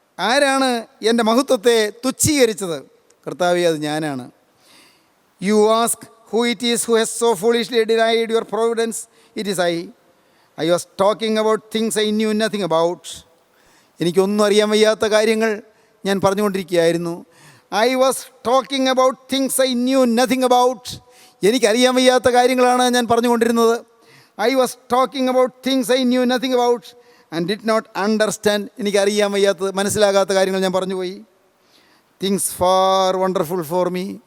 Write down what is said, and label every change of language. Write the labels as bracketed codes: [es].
[ml] ആരാണ് എൻ്റെ മഹത്വത്തെ തുച്ഛീകരിച്ചത്? കർത്താവേ, അത് ഞാനാണ്. [en] You ask who it is who has so foolishly denied your providence. It is I. I was talking about things I knew nothing about. [ml] എനിക്കൊന്നും അറിയാൻ വയ്യാത്ത കാര്യങ്ങൾ ഞാൻ പറഞ്ഞുകൊണ്ടിരിക്കുകയായിരുന്നു. [en] I was talking about things I knew nothing about. [ml] എനിക്കറിയാൻ വയ്യാത്ത കാര്യങ്ങളാണ് ഞാൻ പറഞ്ഞുകൊണ്ടിരുന്നത്. [en] I was talking about things I knew nothing about and did not understand. [ml] എനിക്കറിയാൻ വയ്യാത്തത്, മനസ്സിലാകാത്ത കാര്യങ്ങൾ ഞാൻ പറഞ്ഞുപോയി. [en] Things far wonderful for me.